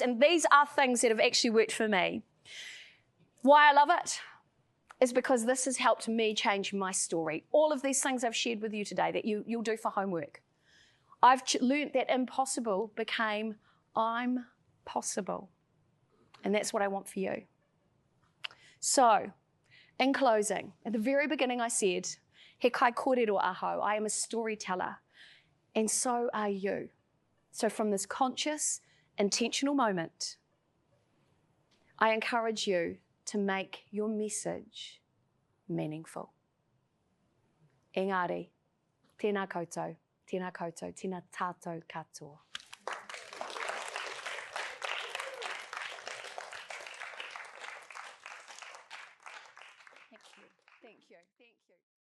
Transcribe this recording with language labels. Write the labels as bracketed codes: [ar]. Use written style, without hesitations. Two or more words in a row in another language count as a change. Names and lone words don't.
[en] And these are things that have actually worked for me. Why I love it is because this has helped me change my story. All of these things I've shared with you today that you'll do for homework. I've learnt that impossible became I'm possible. And that's what I want for you. So, in closing, at the very beginning I said, [mi] he kai kōrero aho, [en] I am a storyteller, and so are you. So from this conscious, intentional moment, I encourage you to make your message meaningful. [mi] Engari, tēnā koutou, tēnā tātou katoa. [en] Thank you.